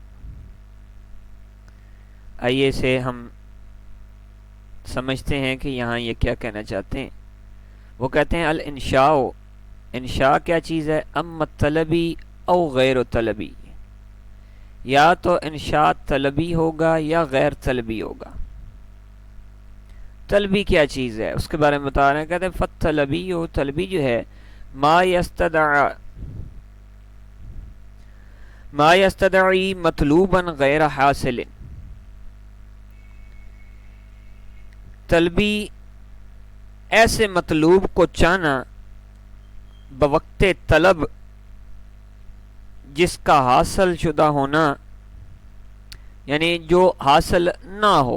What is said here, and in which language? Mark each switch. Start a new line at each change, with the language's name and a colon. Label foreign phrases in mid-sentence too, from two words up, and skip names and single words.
Urdu: آئیے سے ہم سمجھتے ہیں کہ یہاں یہ کیا کہنا چاہتے ہیں۔ وہ کہتے ہیں الانشاء، انشاء کیا چیز ہے؟
Arabic: اما طلبی او غیر طلبی،
Urdu: یا تو انشاء طلبی ہوگا یا غیر طلبی ہوگا۔ طلبی کیا چیز ہے اس کے بارے میں بتا رہے ہیں۔ کہتے ہیں فالطلبی، طلبی جو ہے
Arabic: ما یستدعی مطلوبا غیر حاصل،
Urdu: طلبی ایسے مطلوب کو چاہنا بوقت طلب جس کا حاصل شدہ ہونا یعنی جو حاصل نہ ہو۔